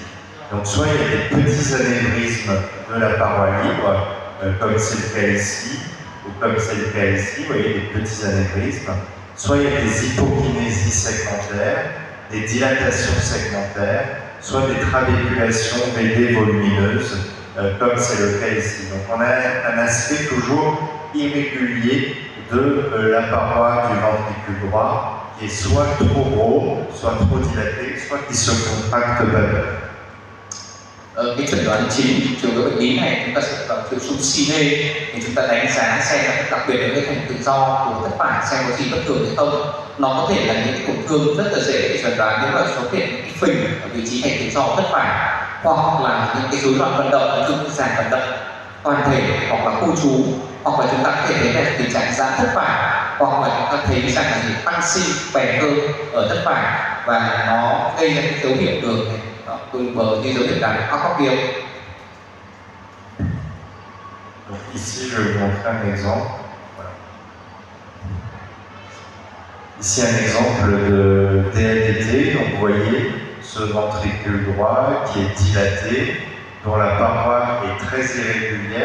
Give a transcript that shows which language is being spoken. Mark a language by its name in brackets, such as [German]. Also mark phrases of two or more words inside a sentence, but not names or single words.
[French] Donc soit il y a des petits anévrismes de la paroi libre, comme c'est le cas ici, ou comme c'est le cas ici, vous voyez des petits anévrismes, soit il y a des hypokinésies segmentaires, des dilatations segmentaires, soit des trabéculations VD volumineuses, comme c'est le cas ici. Donc on a un aspect toujours irrégulier de la paroi du ventricule droit, qui est soit trop gros, soit trop dilaté, soit qui se contracte pas bien. [Vietnamese] Cái chẩn đoán chính của cái bệnh lý này chúng ta sẽ vào triệu chứng CINE, thì chúng ta đánh giá xem là đặc biệt là cái thành tự do của thất phải xem có gì bất thường hay không. Nó có thể là những cái tổn thương rất là dễ để chẩn đoán nếu mà xuất hiện những cái phình ở vị trí thành tự do thất phải, hoặc là những cái rối loạn vận động, như giảm vận động toàn thể, hoặc là khu trú, hoặc là chúng ta có thể thấy là tình trạng giãn thất phải, hoặc là chúng ta thấy rằng là tăng sinh bè cơ ở thất phải, và nó gây ra cái dấu hiệu đường này, từ bờ như dấu hiệu đàn Akopio. [French] Donc ici je vais vous montrer un exemple. Voilà. Ici un exemple de DADT. Donc vous voyez ce ventricule droit qui est dilaté, dont la paroi est très irrégulière.